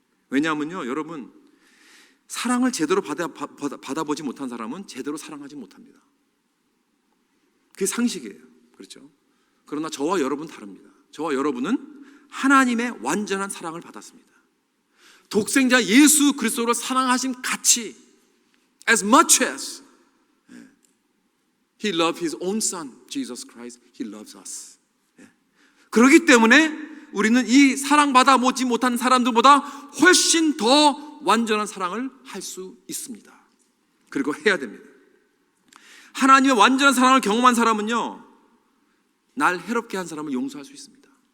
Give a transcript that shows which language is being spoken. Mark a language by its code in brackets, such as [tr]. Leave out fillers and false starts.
[ko] 왜냐하면요, 여러분, 사랑을 제대로 받아보지 못한 사람은 제대로 사랑하지 못합니다. 그게 상식이에요. 그렇죠? 그러나 저와 여러분 다릅니다. 저와 여러분은 하나님의 완전한 사랑을 받았습니다. 독생자 예수 그리스도를 사랑하심 같이, [en] as much as He loved His own Son, Jesus Christ, He loves us. [ko] 그렇기 때문에 우리는 이 사랑받아 보지 못한 사람들보다 훨씬 더 완전한 사랑을 할 수 있습니다. 그리고 해야 됩니다. 하나님의 완전한 사랑을 경험한 사람은요, 날 해롭게 한 사람을 용서할 수 있습니다.